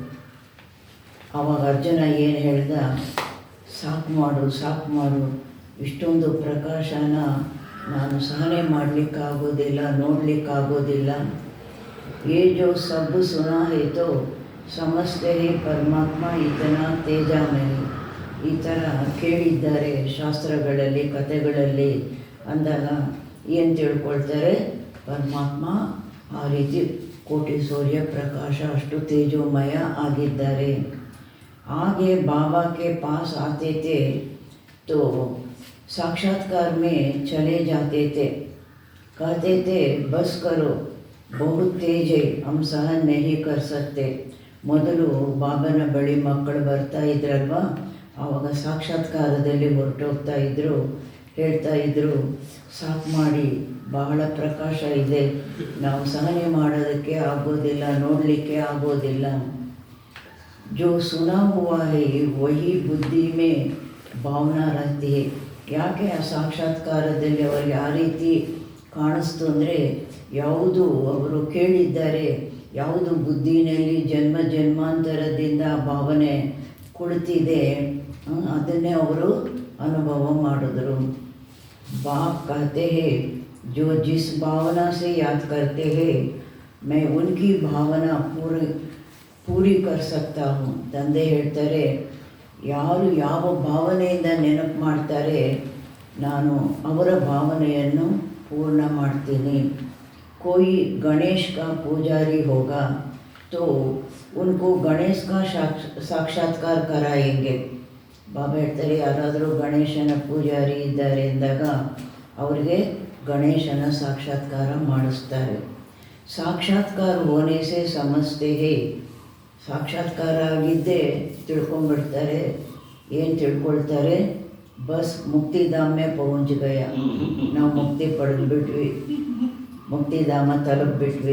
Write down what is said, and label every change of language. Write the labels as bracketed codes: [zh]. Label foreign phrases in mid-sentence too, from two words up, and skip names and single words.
[kn] ಆವಾಗ ಅರ್ಜುನ ಏನು ಹೇಳ್ದ, ಸಾಕು ಮಾಡು ಸಾಕು ಮಾಡು, ಇಷ್ಟೊಂದು ಪ್ರಕಾಶನ ನಾನು ಸಹನೆ ಮಾಡಲಿಕ್ಕಾಗೋದಿಲ್ಲ, ನೋಡಲಿಕ್ಕಾಗೋದಿಲ್ಲ. [hi] ये जो सब सुना है तो समझते हैं परमात्मा इतना तेजमय. [kn] ಈ ಥರ ಕೇಳಿದ್ದಾರೆ ಶಾಸ್ತ್ರಗಳಲ್ಲಿ ಕಥೆಗಳಲ್ಲಿ ಅಂದಾಗ ಏನು ತಿಳ್ಕೊಳ್ತಾರೆ, ಪರಮಾತ್ಮ ಆ ರೀತಿ ಕೋಟಿ ಸೂರ್ಯ ಪ್ರಕಾಶ ಅಷ್ಟು ತೇಜೋಮಯ ಆಗಿದ್ದಾರೆ. [hi] ಹಾಗೆ बाबा के पास आते थे तो साक्षात्कार में चले जाते थे, कहते थे बस करो बहुत तेज है, हम सहन नहीं कर सकते. [kn] ಮೊದಲು ಬಾಬನ ಬಳಿ ಮಕ್ಕಳು ಬರ್ತಾ ಇದ್ರಲ್ವ, ಆವಾಗ ಸಾಕ್ಷಾತ್ಕಾರದಲ್ಲಿ ಹೊರಟೋಗ್ತಾ ಇದ್ದರು. ಹೇಳ್ತಾ ಇದ್ದರು, ಸಾಕು ಮಾಡಿ, ಬಹಳ ಪ್ರಕಾಶ ಇದೆ, ನಾವು ಸಹನೆ ಮಾಡೋದಕ್ಕೆ ಆಗೋದಿಲ್ಲ, ನೋಡಲಿಕ್ಕೆ ಆಗೋದಿಲ್ಲ. [hi] जो सुना हुआ है वही बुद्धि में भावना रहती है. [kn] ಯಾಕೆ ಆ ಸಾಕ್ಷಾತ್ಕಾರದಲ್ಲಿ ಅವರಿಗೆ ಆ ರೀತಿ ಕಾಣಿಸ್ತು ಅಂದರೆ, ಯಾವುದು ಅವರು ಕೇಳಿದ್ದಾರೆ, ಯಾವುದು ಬುದ್ಧಿನಲ್ಲಿ ಜನ್ಮ ಜನ್ಮಾಂತರದಿಂದ ಭಾವನೆ ಕುಳಿತಿದೆ, ಅದನ್ನೇ ಅವರು ಅನುಭವ ಮಾಡಿದ್ರು. [hi] बाप कहते हैं जो जिस भावना से याद करते हैं मैं उनकी भावना पूरी कर सकता हूँ. [kn] ತಂದೆ ಹೇಳ್ತಾರೆ, ಯಾರು ಯಾವ ಭಾವನೆಯಿಂದ ನೆನಪು ಮಾಡ್ತಾರೆ ನಾನು ಅವರ ಭಾವನೆಯನ್ನು ಪೂರ್ಣ ಮಾಡ್ತೀನಿ. [hi] कोई गणेश का पुजारी होगा तो उनको गणेश का साक्षात्कार कराएंगे. [kn] ಬಾಬಾ ಹೇಳ್ತಾರೆ, ಯಾರಾದರೂ ಗಣೇಶನ ಪೂಜಾರಿ ಇದ್ದಾರೆ ಎಂದಾಗ ಅವರಿಗೆ ಗಣೇಶನ ಸಾಕ್ಷಾತ್ಕಾರ ಮಾಡಿಸ್ತಾರೆ. [hi] साक्षात्कार होने से समझते हैं, ಸಾಕ್ಷಾತ್ಕಾರ ಆಗಿದ್ದೇ ತಿಳ್ಕೊಂಡ್ಬಿಡ್ತಾರೆ. [kn] ಏನು ತಿಳ್ಕೊಳ್ತಾರೆ, [hi] बस मुक्तिधाम पहुँच गया, [kn] ನಾವು ಮುಕ್ತಿ ಪಡೆದುಬಿಟ್ವಿ, ಮುಕ್ತಿಧಾಮ ತಲುಪಿಬಿಟ್ವಿ.